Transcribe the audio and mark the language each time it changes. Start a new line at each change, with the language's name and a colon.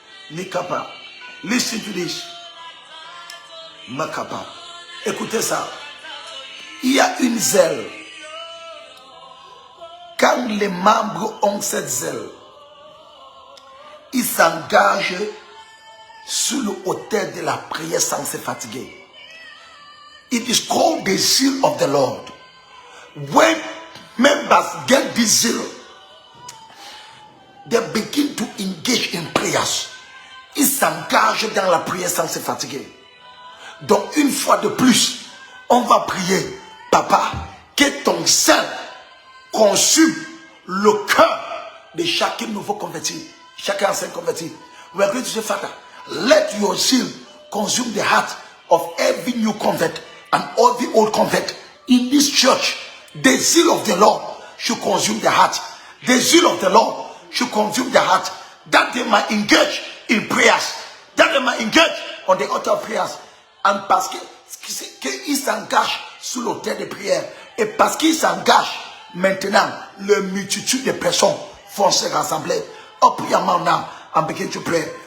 English: Nikapa, listen to this. Makapa,
French: écoutez ça. Il y a une zèle. Quand les membres ont cette zèle, ils s'engagent sur l'autel de la prière sans se fatiguer.
English: It is called the zeal of the Lord. When members get this zeal, they begin to engage in prayers.
French: Ils s'engagent dans la prière sans se fatiguer. Donc une fois de plus, on va prier. Papa, que ton zèle consume le cœur de chaque nouveau converti, chaque ancien converti.
English: We are going to say, Father, let your zeal consume the heart of every new convert and all the old convert in this church. The zeal of the Lord should consume the heart. The zeal of the Lord should consume the heart, that they might engage in prayers, that they might engage on the altar of prayers.
French: And parce qu'ils s'engagent sur l'autel de prière, et parce qu'ils s'engagent, maintenant, le multitude de personnes vont se rassembler.
English: Oh,
French: prière maintenant,
English: and begin to pray.